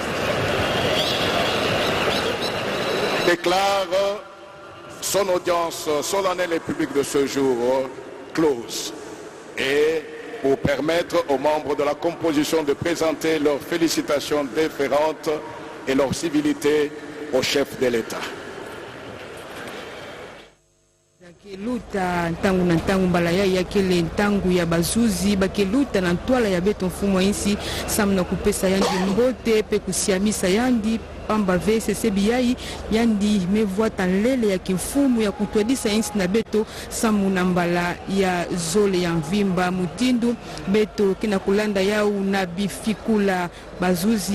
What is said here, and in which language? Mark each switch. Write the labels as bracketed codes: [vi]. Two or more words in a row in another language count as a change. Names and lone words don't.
[fr] déclare son audience solennelle et publique de ce jour close et pour permettre aux membres de la composition de présenter leurs félicitations déférentes et leur civilité au chef de l'État. [ktu] Luta ntangu na ntangu mbala ya kele ntangu ya bazuzi bakeluta na ntwala ya beto mfumo insi samna kupesa yandi mbote pe kusiamisa yandi pamba VCC biyai yandi mevoita nlele ya kimfumu ya kutwadisa insi na beto samu na mbala ya zole ya mvimba mutindu beto kina kulanda yau na bifikula bazuzi